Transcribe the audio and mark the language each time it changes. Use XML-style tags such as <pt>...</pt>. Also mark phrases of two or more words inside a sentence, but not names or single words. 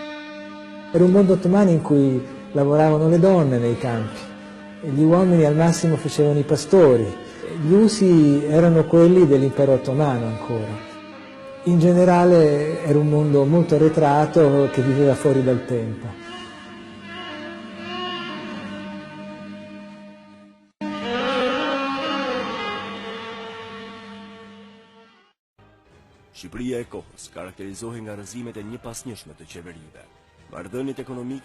<it>Era un mondo ottomano in cui lavoravano le donne nei campi, e gli uomini al massimo facevano i pastori. Gli usi erano quelli dell'impero ottomano ancora. In generale era un mondo molto arretrato che viveva fuori dal tempo.</it> <sq>Shqipëria e kohës karakterizohej nga rrëzimet e njëpasnjëshme të qeverive, marrëdhëniet ekonomike</sq>